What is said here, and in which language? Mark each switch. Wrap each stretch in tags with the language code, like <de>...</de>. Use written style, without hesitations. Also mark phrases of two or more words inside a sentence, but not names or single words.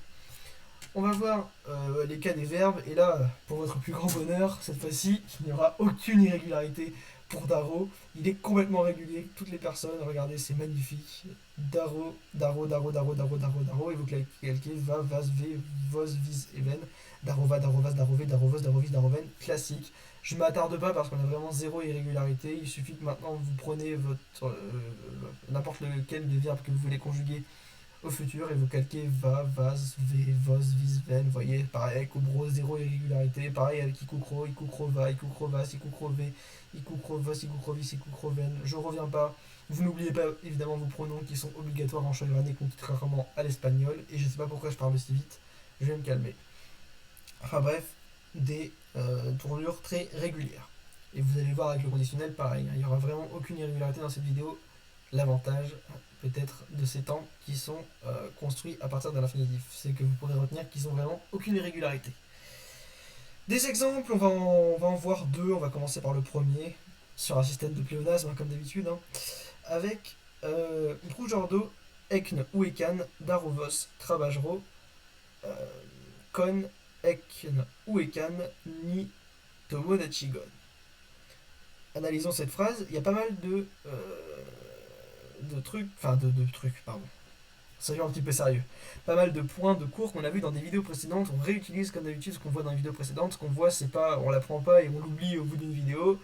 <fr>On va voir les cas des verbes et là, pour votre plus grand bonheur, cette fois-ci, il n'y aura aucune irrégularité pour Daro, il est complètement régulier. Toutes les personnes, regardez, c'est magnifique. Daro, Daro, Daro, Daro, Daro, Daro, Daro. Et vous calquez va, vas, ve, vos, vis, even. Daro, va, Daro, vas, Daro, ve, Daro, vos, Daro, vis, Daro, ven. Classique. Je ne m'attarde pas parce qu'on a vraiment zéro irrégularité. Il suffit que maintenant vous prenez n'importe lequel des verbes que vous voulez conjuguer au futur et vous calquez va, vas, ve, vos, vis, ven. Vous voyez, pareil avec Obro, zéro irrégularité. Pareil avec Ikukro, Ikukro va, Ikukro vas, Ikukro ve, Ikukro vos, Ikukro vis, Ikukro ven. Je reviens pas. Vous n'oubliez pas évidemment vos pronoms qui sont obligatoires en chevronnais contrairement à l'espagnol. Et je sais pas pourquoi je parle aussi vite. Je vais me calmer. Enfin bref, des tournures très régulières. Et vous allez voir avec le conditionnel, pareil, hein, il n'y aura vraiment aucune irrégularité dans cette vidéo. L'avantage, peut-être, de ces temps qui sont construits à partir de l'infinitif, c'est que vous pourrez retenir qu'ils n'ont vraiment aucune irrégularité. Des exemples, on va en voir deux. On va commencer par le premier, sur un système de pléonasme, hein, comme d'habitude, hein, avec Brujordo, Ekn Uekan, Darovos, Trabajro, Kon, Ekn Uekan, Ni Tomodachigon. Analysons cette phrase. Il y a pas mal de trucs, pardon. Soyons un petit peu sérieux. Pas mal de points de cours qu'on a vu dans des vidéos précédentes. On réutilise comme d'habitude ce qu'on voit dans les vidéos précédentes. Ce qu'on voit, c'est pas, on l'apprend pas et on l'oublie au bout d'une vidéo.</fr>